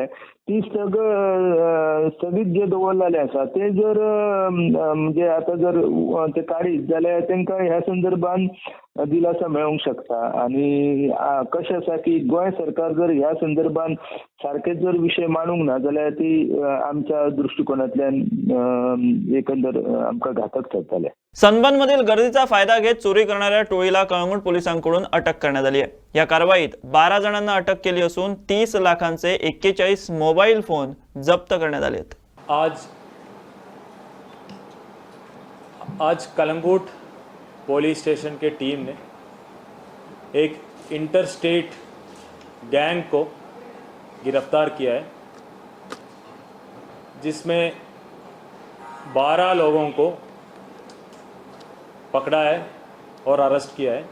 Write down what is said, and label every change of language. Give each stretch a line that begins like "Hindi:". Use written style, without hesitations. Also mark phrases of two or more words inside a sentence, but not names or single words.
Konkani: ती स्थगीत जे दवरलेले आसा ते जर म्हणजे आता जर ते काडीत जाल्यार तांकां ह्या संदर्भात दिलासा मेळूंक शकता. आणि कशें आसा की गोंय सरकार जर ह्या संदर्भात सारके जर विशय मांडूंक ना जाल्यार ती आमच्या दृष्टिकोनांतल्यान एकंदर आमकां घातक ठरतले.
Marathi: सनबर्नमधील गर्दीचा फायदा घेत चोरी करणाऱ्या टोळीला कळंगूट पोलिसांकडून अटक करण्यात आली आहे. या कारवाईत 12 जणांना अटक केली असून 30 लाखांचे 41 मोबाईल फोन जप्त करण्यात आले आहेत.
Hindi: आज कलंगूट
English: police station
Hindi: के टीम ने एक
English: interstate gang
Hindi: को गिरफ्तार किया है, जिसमें 12 लोगों को पकड़ा है और अरेस्ट किया है।